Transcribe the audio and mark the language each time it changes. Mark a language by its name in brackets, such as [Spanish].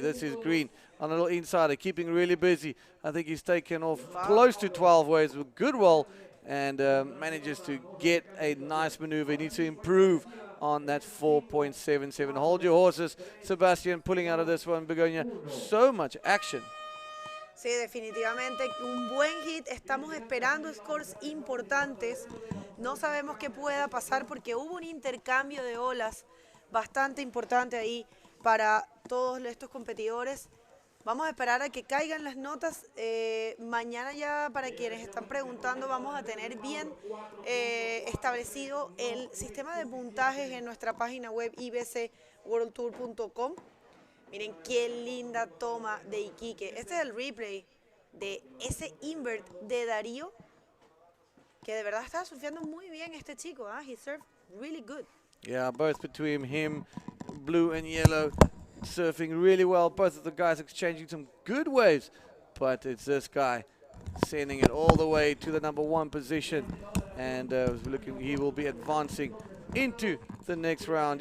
[English] This is Green on a little insider, keeping really busy. I think he's taken off close to 12 waves with good roll, and manages to get a nice maneuver. He needs to improve on that 4.77. Hold your horses, Sebastian, pulling out of this one, Begonia. So much action. [Spanish] Sí, definitivamente un buen hit. Estamos esperando scores importantes. No sabemos qué pueda pasar porque hubo un intercambio de olas bastante importante ahí para todos estos competidores. Vamos a esperar a que caigan las notas. Mañana ya, para quienes están preguntando, vamos a tener bien establecido el sistema de puntajes en nuestra página web ibcworldtour.com. Miren qué linda toma de Iquique. Este es el replay de ese invert de Darío, que de verdad está surfeando muy bien este chico. [English] He surfed really good. Yeah, both between him, blue and yellow, surfing really well. Both of the guys exchanging some good waves, but it's this guy sending it all the way to the #1 position, and looking, he will be advancing into the next round.